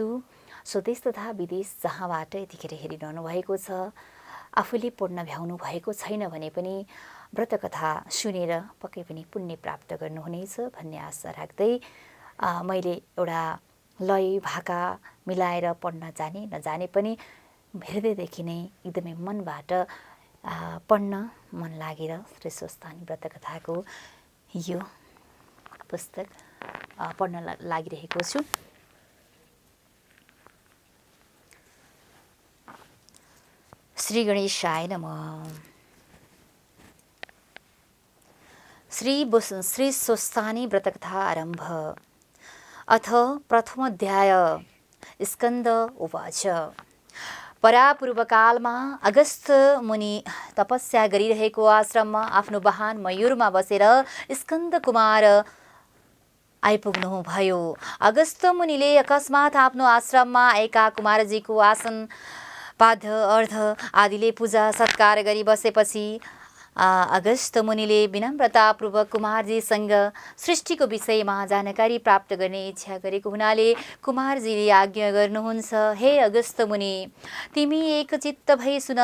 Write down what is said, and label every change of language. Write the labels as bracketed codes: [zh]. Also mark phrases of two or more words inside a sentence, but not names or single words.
[ne] स्वदेश तथा विदेश जहाँबाट यतिखेर हेरिरहनु भएको छ, आफूले पढ्न भ्याउनु भएको छैन भने पनि व्रत कथा सुनेर पक्कै पनि पुण्य प्राप्त गर्नुहुनेछ भन्ने आशा राख्दै मैले एउटा लय भाका मिलाएर पढ्न जाने नजाने पनि हृदयदेखि नै एकदमै मनबाट पढ्न मन लागेर श्री स्वस्थानी व्रत कथाको यो पुस्तक पढ्न लागिरहेको छु। [sa] श्री गणेशाय नमः। [ne] श्री स्वस्थानी व्रत कथा आरम्भ। [sa] अथ प्रथमोऽध्याय। स्कन्द उवाच। [ne] परापूर्वकालमा अगस्त मुनि तपस्या गरिरहेको आश्रममा आफ्नो वाहन मयूरमा बसेर स्कन्द कुमार आइपुग्नु भयो। अगस्त मुनिले अकस्मात आफ्नो आश्रममा आएका कुमारजीको आसन पाद्य अर्ध आदिले पूजा सत्कार गरी बसेपछि अगस्त मुनिले विनम्रतापूर्वक कुमारजीसँग सृष्टिको विषयमा जानकारी प्राप्त गर्ने इच्छा गरेको हुनाले कुमारजीले आज्ञा गर्नुहुन्छ, हे अगस्त मुनि, तिमी एकचित्त भई सुन।